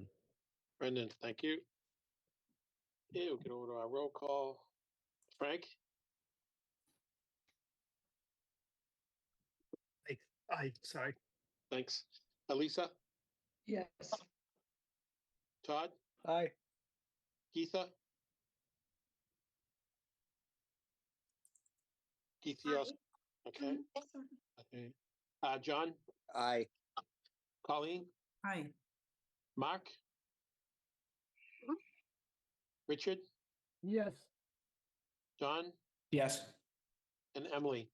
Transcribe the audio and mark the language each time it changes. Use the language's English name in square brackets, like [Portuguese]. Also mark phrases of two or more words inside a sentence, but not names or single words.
[English] Brendan, thank you. Okay, we'll get over to our roll call. Frank? Sorry. Thanks. Elisa? Yes. Todd? Aye. Geetha? Geetha, you also- okay. Okay. John? Aye. Colleen? Hi. Mark? Richard? Yes. John? Yes. And Emily?